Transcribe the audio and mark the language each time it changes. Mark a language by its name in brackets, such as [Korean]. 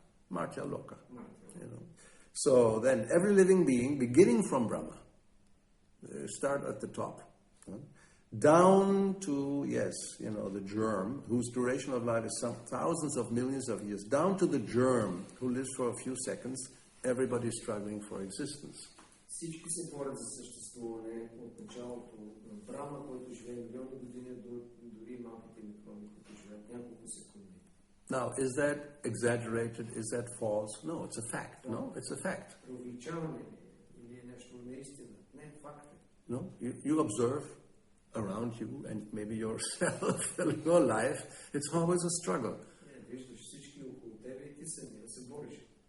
[English] Martya Loka. So then every living being, beginning from Brahma, start at the top, down to, the germ, whose duration of life is some thousands of millions of years, down to the germ, who lives for a few seconds, everybody is struggling for existence. [Bulgarian] Всички се борят за съществуване от началото на Брахма, който живее милиони години, до дори малките микроби, които живеят няколко секунди. [English] Now, is that exaggerated? Is that false? No, it's a fact. No, it's a fact. [Bulgarian] Преувеличаване или е нещо неистина? Не, факт е. [English] No, you observe around you and maybe yourself, your life, it's always a struggle. [Bulgarian] Виждаш всички около тебе и ти самия се бориш.